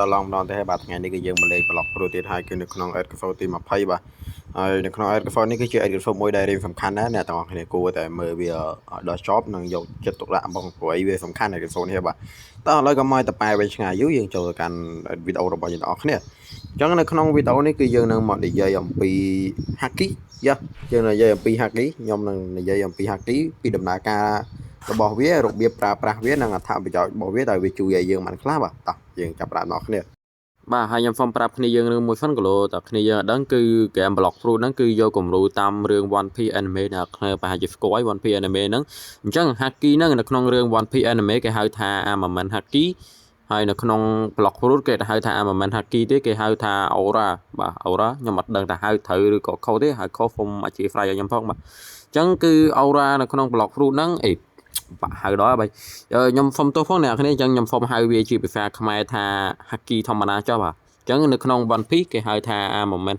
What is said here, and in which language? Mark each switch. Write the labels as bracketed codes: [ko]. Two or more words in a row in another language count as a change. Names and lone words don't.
[km] Long ម្ដងទេបាទថ្ងៃនេះគឺយើងមកលេងប្លុកព្រូទៀតហើយគឺនៅក្នុង episode ទី20បាទហើយនៅក្នុង episode នេះគឺជា episode មួយដែលរៀងសំខាន់ណាស់អ្នកទាំងអស់គ្នាគួរតែមើលវាដល់ចប់និងយកចិត្តទុកដាក់បងព្រោះវាសំខាន់ episode នេះបាទតោះឥឡូវក៏មកតប៉ែវិញឆ្ងាយយូរយើងចូលទៅកាន់វីដេអូរបស់យើងទាំងអស់គ្នាអញ្ចឹងនៅក្នុងវីដេអូនេះគឺយើងនឹងមកនិយាយអំពី Haki យើងនិយាយអំពី Haki ខ្ញុំនឹងនិយាយអំពី Haki ពីដំណើរការរបស់វារបៀបប្រើប្រាស់វានិងអត្ថប្រយោជ ន៍របស់វាដែលវាជួយឲ្យយើងបានខ្លះបាទតោះយើងចាប់ផ្ដើមដល់គ្នាបាទហើយខ្ញុំសូមប្រាប់គ្នាយើងរឿងមួយសិនគីឡូតើគ្នាយើងអត់ដឹងគឺ game block fruit ហ្នឹងគឺយកគំរូតាមរឿង One Piece anime ដែលគ្នាប្រហែលជាស្គាល់ One Piece anime ហ្នឹងអញ្ចឹង Haki ហ្នឹងនៅក្នុងរឿង One Piece anime គេហៅថា Armament Haki ហើយនៅក្នុង block fruit គេហៅថា Armament Haki ទេគេហៅថា Aura បាទ Aura ខ្ញុំអត់ដឹងថាហៅត្រូវឬក៏ខុសទេហើយខុសសូមអធិស្ឋានឲ្យខ្ញុំផងបាទអញ្ចឹងគឺ Aura នៅក្នុង block fruit ហ្នឹងបាក់ហៅដល់ហើយខ្ញុំសុំទោសផងអ្នកគ្នាអញ្ចឹងខ្ញុំសុំហៅវាជាភាសាខ្មែរថា Haki ធម្មតាចុះបាទអញ្ចឹងនៅក្នុង One Piece គេហៅថា Armament